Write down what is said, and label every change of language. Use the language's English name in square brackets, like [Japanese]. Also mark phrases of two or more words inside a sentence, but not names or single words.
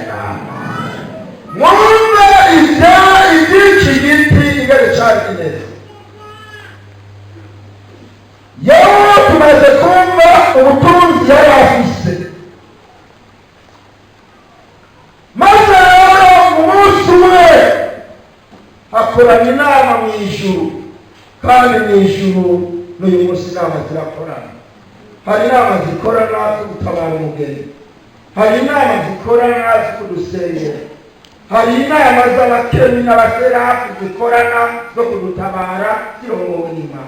[Rundi] Mwumve iby'iki giti ingene cyari kimeze. Yobu tumaze kumva ubutunzi yari afise, maze rero umunsi umwe hakorana inama mu ijuru. Kandi mu ijuru n'uyu munsi inama zirakorana. Hari inama zikorana zo gutabara umugeni, hari inama zikorana zo kudusengera, hari inama z'abakemi n'abaserafi zikorana zo kudutabara zirongowe n'Imana.